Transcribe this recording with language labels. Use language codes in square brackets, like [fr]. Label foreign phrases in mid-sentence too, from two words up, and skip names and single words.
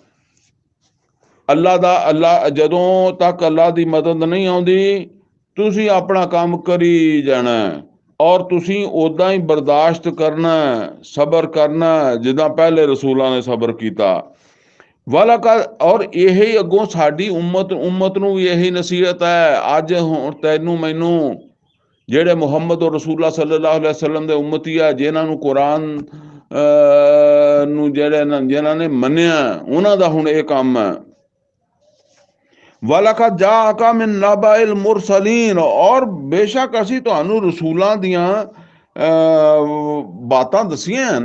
[pa] ਅੱਲਾ ਜਦੋਂ ਤੱਕ ਅੱਲਾ ਦੀ ਮਦਦ ਨਹੀਂ ਆਉਂਦੀ, ਤੁਸੀਂ ਆਪਣਾ ਕੰਮ ਕਰੀ ਜਾਣਾ, ਔਰ ਤੁਸੀਂ ਉਦਾਂ ਹੀ ਬਰਦਾਸ਼ਤ ਕਰਨਾ, ਸਬਰ ਕਰਨਾ, ਜਿੱਦਾਂ ਪਹਿਲੇ ਰਸੂਲਾਂ ਨੇ ਸਬਰ ਕੀਤਾ। ਔਰ ਇਹੀ ਅੱਗੋਂ ਸਾਡੀ ਉਮਤ ਨੂੰ ਵੀ ਇਹੀ ਨਸੀਹਤ ਹੈ। ਅੱਜ ਹੁਣ ਤੈਨੂੰ ਮੈਨੂੰ, ਜਿਹੜੇ ਮੁਹੰਮਦ [ar] رسول الله صلى الله عليه وسلم [pa] ਦੇ ਉਮਤੀ ਆ, ਜਿਨ੍ਹਾਂ ਨੂੰ ਕੁਰਾਨ ਨੂੰ ਜਿਨ੍ਹਾਂ ਨੇ ਮੰਨਿਆ, ਉਹਨਾਂ ਦਾ ਹੁਣ ਇਹ ਕੰਮ ਹੈ। [ar] ولقد جاءك من نبإ المرسلين, [pa] ਔਰ ਬੇਸ਼ੱਕ ਅਸੀਂ ਤੁਹਾਨੂੰ ਰਸੂਲਾਂ ਦੀਆਂ ਬਾਤਾਂ ਦਸੀਆਂ ਹਨ।